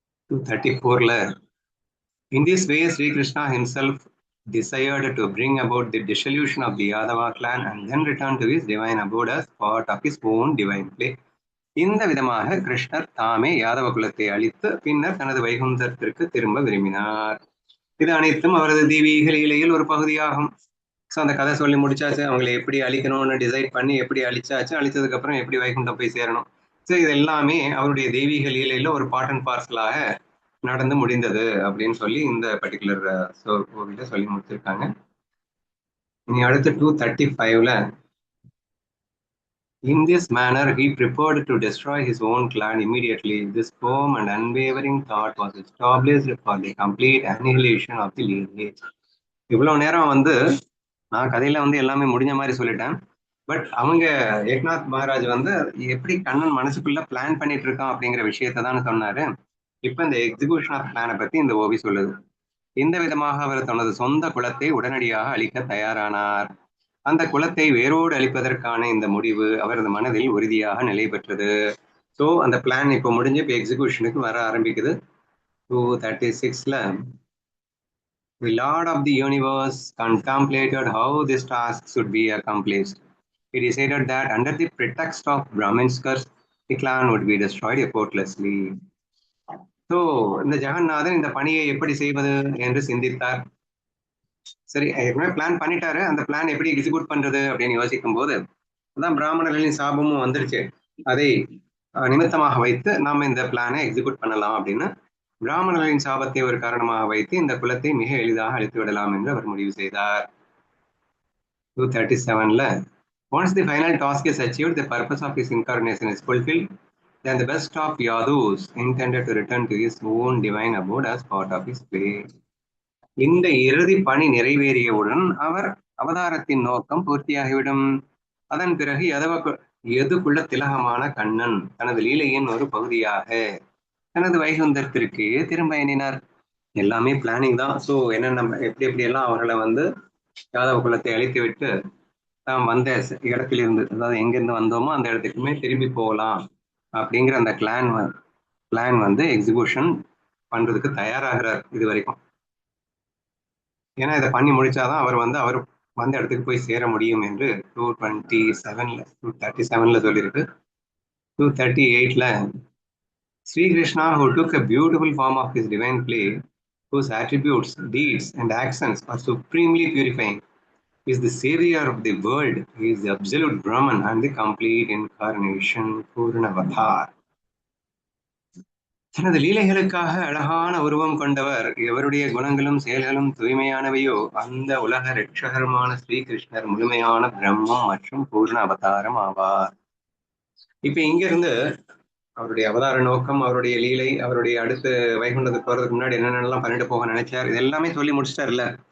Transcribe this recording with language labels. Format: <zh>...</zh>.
<en>234ல in this way Sri Krishna himself desired to bring about the dissolution of the Yadava clan and then return to his divine abode as part of his own divine play.</en> <ta>இந்த விதமாக கிருஷ்ணர் தாமே யாதவ குலத்தை அழித்து பின்னர் தனது வைகுந்தத்திற்கு திரும்ப விரும்பினார். இது அனைத்தும் அவரது தெய்வீக லீலையில் ஒரு பகுதியாகும். ஸோ அந்த கதை சொல்லி முடிச்சாச்சு. அவங்களை எப்படி அழிக்கணும்னு டிசைட் பண்ணி எப்படி அழிச்சாச்சு, அழிச்சதுக்கு அப்புறம் எப்படி வைகுண்டம் போய் சேரணும். ஸோ இது எல்லாமே அவருடைய தெய்வீக லீலையில ஒரு பார்ட் அண்ட் பார்சலாக நடந்து முடிந்தது அப்படின்னு சொல்லி இந்த பர்டிகுலர் கோவில சொல்லி முடிச்சிருக்காங்க. இனி அடுத்து 235ல</ta> <en>in this manner he prepared to destroy his own clan immediately. This firm and unwavering thought was established for the complete annihilation of the lineage.</en> <ta>இவ்வளவு நேரம் வந்து நான் கதையில வந்து எல்லாமே முடிஞ்ச மாதிரி சொல்லிட்டேன். பட் அவங்க ஏக்நாத் மகாராஜ் வந்து எப்படி கண்ணன் மனசுக்குள்ள பிளான் பண்ணிட்டு இருக்கான் அப்படிங்கிற விஷயத்த தான் சொன்னாரு. இப்ப இந்த</ta> <en>execution of பிளானை</en> <ta>பத்தி இந்த ஓவி சொல்லுது. இந்த விதமாக அவர் தனது சொந்த குலத்தை உடனடியாக அழிக்க தயாரானார். அந்த குலத்தை வேரோடு அழிப்பதற்கான இந்த முடிவு அவரது மனதில் உறுதியாக நிலை பெற்றது. ஸோ அந்த பிளான் இப்போ முடிஞ்சு இப்போ எக்ஸிகியூஷனுக்கு வர ஆரம்பிக்குது.</ta> <en>236ல The Lord of the universe contemplated how this task should be accomplished. He decided that under the pretext of Brahmin's curse, the clan would be destroyed effortlessly.</en> <ta>So இந்த ஜெகநாதன் இந்த பணியை எப்படி செய்வது என்று சிந்தித்தார். சரி, ஏற்கனவே பிளான் பண்ணிட்டாரு. அந்த பிளான் எப்படி எக்ஸிக்யூட் பண்றது அப்படின்னு யோசிக்கும் போது அதான் பிராமணர்களின் சாபமும் வந்துருச்சு. அதை நிமித்தமாக வைத்து நாம இந்த பிளானை எக்ஸிக்யூட் பண்ணலாம் அப்படின்னு பிராமணர்களின் சாபத்தை ஒரு காரணமாக வைத்து இந்த குலத்தை மிக எளிதாக அழித்து விடலாம் என்று அவர் முடிவு செய்தார்.</ta> <en>237ல once the final task is achieved, the purpose of his incarnation is fulfilled, then the best of Yadus intended to return to his own divine abode as part of his play.</en> <ta>இந்த இறுதி பணி நிறைவேறியவுடன் அவர் அவதாரத்தின் நோக்கம் பூர்த்தியாகிவிடும். அதன் பிறகு எதுக்குள்ள திலகமான கண்ணன் தனது லீலையின் ஒரு பகுதியாக தனது வைகுந்தத்திற்கு திரும்ப எண்ணினார். எல்லாமே பிளானிங் தான். ஸோ என்னென்ன எப்படி எப்படி எல்லாம் அவர்களை வந்து யாதவ குலத்தை அழித்து விட்டு நாம் வந்த இடத்திலிருந்து, அதாவது எங்கிருந்து வந்தோமோ அந்த இடத்துக்குமே திரும்பி போகலாம் அப்படிங்கிற அந்த பிளான் வந்து எக்ஸிகியூஷன் பண்றதுக்கு தயாராகிறார் இது வரைக்கும். ஏன்னா இதை பண்ணி முடிச்சாதான் அவர் வந்த இடத்துக்கு போய் சேர முடியும் என்று 237ல சொல்லியிருக்கு.</ta> <en>238ல Sri Krishna, who took a beautiful form of his divine play, whose attributes, deeds, and actions are supremely purifying, is the savior of the world. He is the absolute Brahman and the complete incarnation, Purnavatar.</en> <ta>தனது லீலைகளுக்காக அழகான உருவம் கொண்டவர், எவருடைய குணங்களும் செயல்களும் தூய்மையானவையோ அந்த உலக ரட்சகருமான ஸ்ரீகிருஷ்ணர் முழுமையான பிரம்மம் மற்றும் பூர்ண அவதாரம் ஆவார். இப்ப இங்க இருந்து அவருடைய அவதார நோக்கம், அவருடைய லீலை, அவருடைய அடுத்து வைகுண்டத்துக்கு போறதுக்கு முன்னாடி என்னென்னலாம் பண்ணிட்டு போக நினைச்சார், இது எல்லாமே சொல்லி முடிச்சிட்டாருல்ல.</ta>